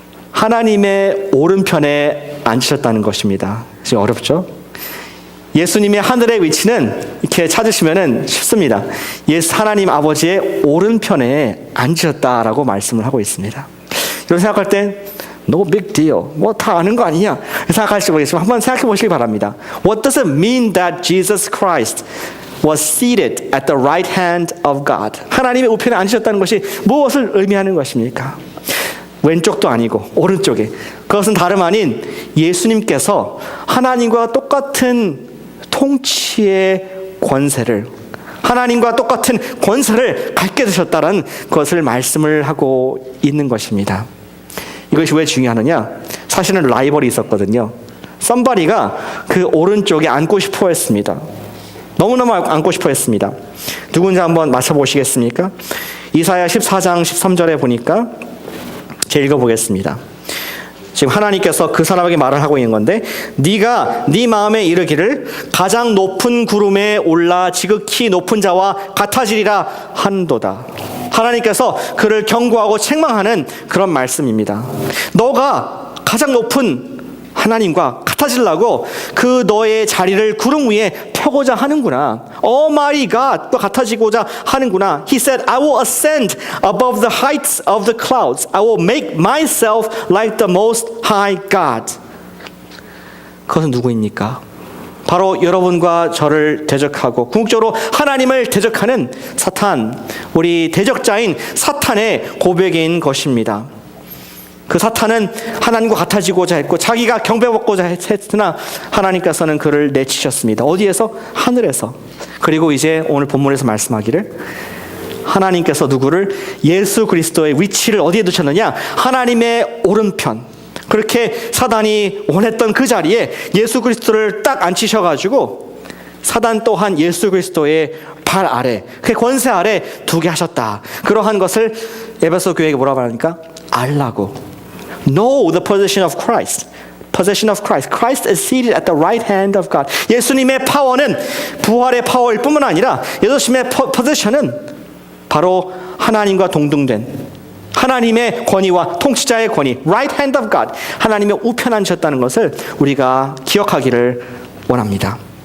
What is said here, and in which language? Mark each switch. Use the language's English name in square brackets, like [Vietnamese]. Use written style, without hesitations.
[Korean] 하나님의 오른편에 앉으셨다는 것입니다. 지금 어렵죠? 예수님의 하늘의 위치는 이렇게 찾으시면은 쉽습니다. 하나님 아버지의 오른편에 앉으셨다라고 말씀을 하고 있습니다. 이런 생각할 때 [English] no big deal, [Korean] 뭐 다 아는 거 아니냐 생각하시고 계시면 한번 생각해 보시기 바랍니다. [English] What does it mean that Jesus Christ was seated at the right hand of God? [Korean] 하나님의 우편에 앉으셨다는 것이 무엇을 의미하는 것입니까? 왼쪽도 아니고 오른쪽에, 그것은 다름 아닌 예수님께서 하나님과 똑같은 통치의 권세를, 하나님과 똑같은 권세를 갖게 되셨다는 것을 말씀을 하고 있는 것입니다. 이것이 왜 중요하느냐? 사실은 라이벌이 있었거든요. 썸바리가 그 오른쪽에 앉고 싶어 했습니다. 너무너무 앉고 싶어 했습니다. 누군지 한번 맞춰보시겠습니까? 이사야 14장 13절에 보니까 제가 읽어보겠습니다. 지금 하나님께서 그 사람에게 말을 하고 있는 건데, 네가 네 마음에 이르기를 가장 높은 구름에 올라 지극히 높은 자와 같아지리라 한도다. 하나님께서 그를 경고하고 책망하는 그런 말씀입니다. 너가 가장 높은 하나님과 같아지려고 그 너의 자리를 구름 위에 펴고자 하는구나. Almighty 또 같아지고자 하는구나. [English] He said, I will ascend above the heights of the clouds. I will make myself like the most high God. [Korean] 그것은 누구입니까? 바로 여러분과 저를 대적하고 궁극적으로 하나님을 대적하는 사탄, 우리 대적자인 사탄의 고백인 것입니다. 그 사탄은 하나님과 같아지고자 했고 자기가 경배받고자 했으나 하나님께서는 그를 내치셨습니다. 어디에서? 하늘에서. 그리고 이제 오늘 본문에서 말씀하기를 하나님께서 누구를? 예수 그리스도의 위치를 어디에 두셨느냐? 하나님의 오른편. 그렇게 사단이 원했던 그 자리에 예수 그리스도를 딱 앉히셔가지고 사단 또한 예수 그리스도의 발 아래, 그 권세 아래 두게 하셨다. 그러한 것을 에베소 교회에게 뭐라고 하니까? 알라고. [English] Know the position of Christ. Position of Christ. Christ is seated at the right hand of God. [Korean] 예수님의 파워는 부활의 파워일 뿐만 아니라 예수님의 포지션은 바로 하나님과 동등된, 하나님의 권위와 통치자의 권위, [English] right hand of God, [Korean] 하나님의 우편에 앉으셨다는 것을 우리가 기억하기를 원합니다.